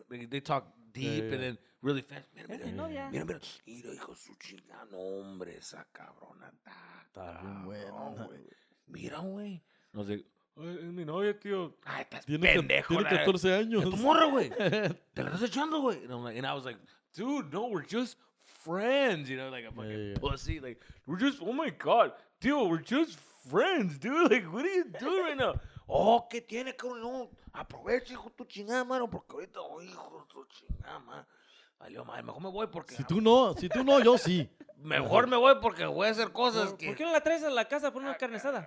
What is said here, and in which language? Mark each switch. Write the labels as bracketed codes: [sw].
[en] They talk deep and then really fast. [es] Mira. Mira, hijo de su chingada, no, hombre, esa cabrona Está bien buena. Mira, güey. [en] I was like, [es] ay, mi novia, tío. Ay, estás Tiene pendejo. 14 años. Tu morra, güey. Te la estás echando, güey. [en] And I was like, dude, no, we're just friends, you know, like a fucking pussy. Like, we're just, oh my God, dude, we're just friends, dude. Like, what are you doing right now? [es] Oh, ¿qué tiene, cabrón? No, aprovecha, hijo de tu chingada, mano, porque ahorita, oh, hijo de tu chingada, mano. Valió mal, mejor me voy porque... Si tú no, yo sí. Mejor me voy porque voy a hacer cosas que... ¿Por qué no la traes a la casa por una carne asada?